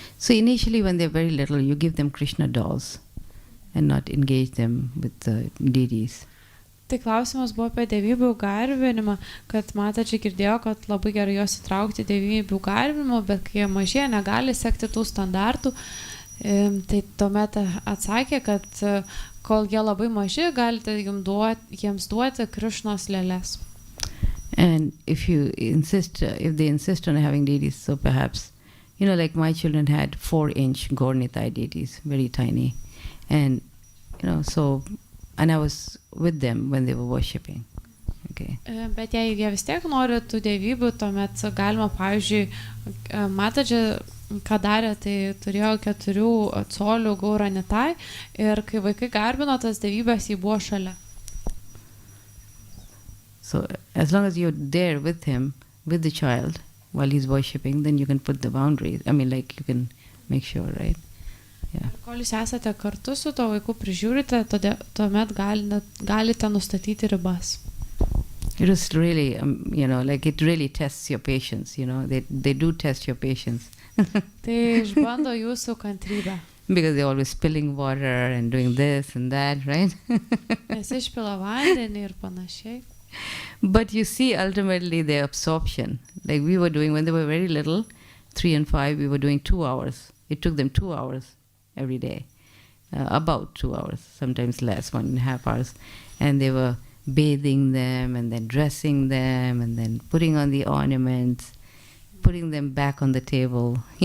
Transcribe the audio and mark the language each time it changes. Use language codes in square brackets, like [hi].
[en] So initially when they're very little, you give them Krishna dolls and not engage them with the deities. [lt] Tai klausimas buvo apie dievybių garbinimą, kad Mataji girdėjo, kad labai gerai juos įtraukti dievybių garbinimo, bet kai jie mažie negali sekti tų standartų, tai tuomet atsakė, kad kol jie labai maži, galite jiems duoti Krišnos lėles. [en] And if they insist on having deities, so perhaps, like my children had 4-inch Gaur Nitai deities, very tiny. And, and I was with them when they were worshipping. Okay. [lt] Bet jei jie vis tiek nori tų dievybių, tuomet galima, pavyzdžiui, mataji, ką darė, tai turėjo 4 colių gauranitai ir kai vaikai garbino tas dievybės, jį buvo šalia. [en] So as long as you're there with him, with the child, while he's worshipping, then you can put the boundaries. I mean, like, you can make sure, right? Yeah. [lt] Kol jūs esate kartu su to vaiku prižiūrite, tuomet galite nustatyti ribas. [en] It was really, like it really tests your patience, they do test your patience. [lt] Tai išbando jūsų kantrybę. [en] Because they're always spilling water and doing this and that, right? [lt] Nes išpila vandenį ir panašiai. [en] But you see ultimately their absorption. Like we were doing when they were very little, 3 and 5, we were doing 2 hours. It took them 2 hours every day. About 2 hours, sometimes less, 1.5 hours. And they were bathing them and then dressing them and then putting on the ornaments, putting them back on the table,